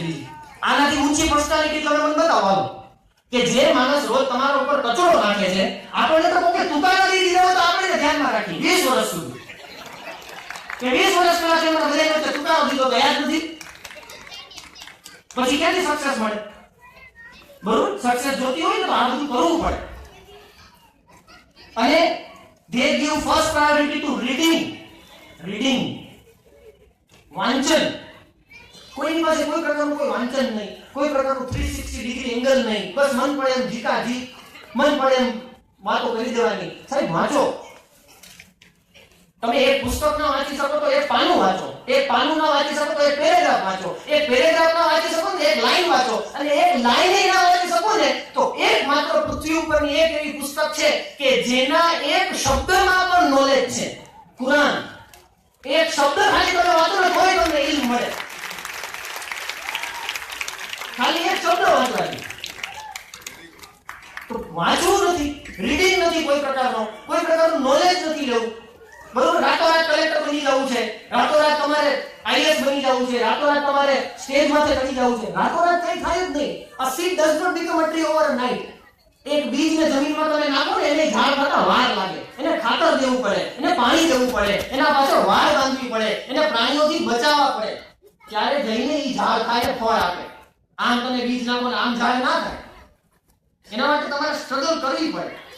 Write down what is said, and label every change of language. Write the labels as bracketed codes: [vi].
[gu] બીજી આનાથી ઊંચી પર્સનાલિટી તમે મને બતાવો કે જે માણસ રોજ તમારા ઉપર કચરો નાખે છે, આપણને તો કોઈ તુકારા દઈ દીધા તો આપણે ધ્યાનમાં રાખી 20 વર્ષ સુધી, કે 20 વર્ષ પહેલા તમને બધાને વચ્ચે તુકારો દીધો તો યાદ નથી, પછી ક્યાંથી સક્સેસ મળે? બરોબર. સક્સેસ જોતી હોય ને તો આ બધું કરવું પડે. [en] અને they give first priority to reading, વાંચન. [gu] કોઈની પાસે કોઈ પ્રકારનું કોઈ વાંચન નહીં, કોઈ પ્રકારનું 360 ડિગ્રી એંગલ નહીં. બસ મન પડે એમ જીકાજી, મન પડે એમ વાતો કરી દેવાની. સાહેબ વાંચો. તમે એક પુસ્તક ના વાંચી શકો તો એક પાનું વાંચો, એક પાનું ના વાંચી શકો તો એક પેરેગ્રાફ વાંચો, એક પેરેગ્રાફ ના વાંચી શકો તો એક લાઈન વાંચો, અને એક લાઈન ના વાંચી શકો ને તો એક માત્ર પૃથ્વી ઉપરની એક એવી પુસ્તક છે કે જેના એક શબ્દમાં પણ નોલેજ છે, કુરાન. એક શબ્દ ખાલી તમે વાંચો ને તોય તમને ઇલ્મ મળે, ખાલી એક શબ્દ વાંચવાથી. તો વાંચવું નથી, રીડિંગ નથી, કોઈ પ્રકારનું નોલેજ નથી લેવું, બરોબર. રાતોરાત કલેક્ટર બની જવું છે, રાતોરાત તમારે આઈએસ બની જવું છે, રાતોરાત તમારે સ્ટેજ માથે ચડી જવું છે, રાતોરાત કઈ થાય જ નહીં. [en] A seed does not become a tree overnight. [gu] એક બીજને જમીનમાં તમે નાખો ને એને ઝાડ થતા વાર લાગે, એને ખાતર દેવું પડે, એને પાણી દેવું પડે, એના પાછળ વાડ બાંધવી પડે, એને પ્રાણીઓથી બચાવવા પડે, ત્યારે જઈને ઈ ઝાડ થાય, ફળ આપે. આમ તમે બીજ નાખો ને આમ ઝાડ ના થાય. એના માટે તમારે સ્ટ્રગલ કરવી પડે.